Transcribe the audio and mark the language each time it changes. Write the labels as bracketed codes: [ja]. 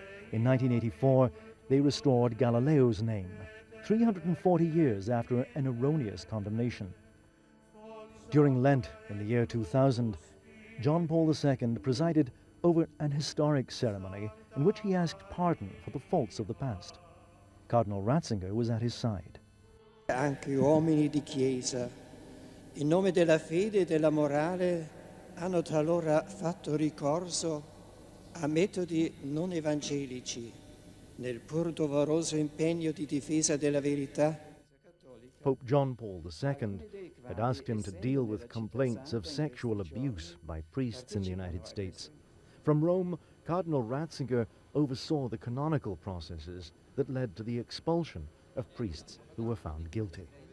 [en] In 1984, they restored Galileo's name, 340 years after an erroneous condemnation. During Lent in the year 2000, John Paul II presided over an historic ceremony in which he asked pardon for the faults of the past. Cardinal Ratzinger was at his side. [it] Anche uomini di Chiesa, in nome della fede e della morale, hanno talora fatto ricorso a metodi non evangelici nel pur doveroso impegno di difesa della verità. [en] Pope John Paul II had asked him to deal with complaints of sexual abuse by priests in the United States. From Rome, Cardinal Ratzinger oversaw the canonical processes that led to the expulsion of priests who were found guilty.